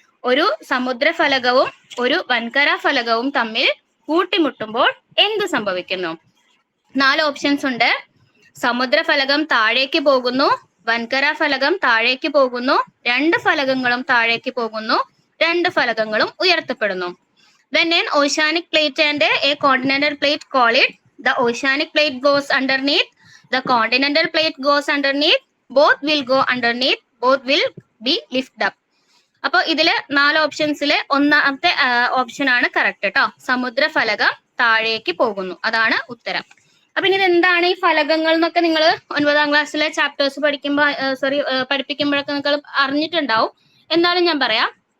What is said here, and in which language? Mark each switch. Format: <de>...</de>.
<ml>ഒരു സമുദ്ര ഫലകവും ഒരു വൻകര ഫലകവും തമ്മിൽ കൂട്ടിമുട്ടുമ്പോൾ എന്ത് സംഭവിക്കുന്നു? 4 ഓപ്ഷൻസ് ഉണ്ട്. സമുദ്രഫലകം താഴേക്ക് പോകുന്നു, വൻകര ഫലകം താഴേക്ക് പോകുന്നു, 2 ഫലകങ്ങളും താഴേക്ക് പോകുന്നു, 2 ഫലകങ്ങളും ഉയർത്തപ്പെടുന്നു.</ml> <en>When an oceanic plate and a continental plate collide, the oceanic plate goes underneath, the continental plate goes underneath, both will go underneath, both will be lifted up.</en> <ml>അപ്പൊ ഇതില് 4 ഓപ്ഷൻസില് ഒന്നാമത്തെ ഓപ്ഷൻ ആണ് കറക്റ്റ് കേട്ടോ. സമുദ്രഫലകം താഴേക്ക് പോകുന്നു, അതാണ് ഉത്തരം. അപ്പൊ ഇനി എന്താണ് ഈ ഫലകങ്ങൾ എന്നൊക്കെ നിങ്ങൾ 9ാം ക്ലാസ്സിലെ ചാപ്റ്റേഴ്സ് പഠിപ്പിക്കുമ്പോഴൊക്കെ നിങ്ങൾ അറിഞ്ഞിട്ടുണ്ടാവും. എന്നാലും ഞാൻ പറയാം.</ml>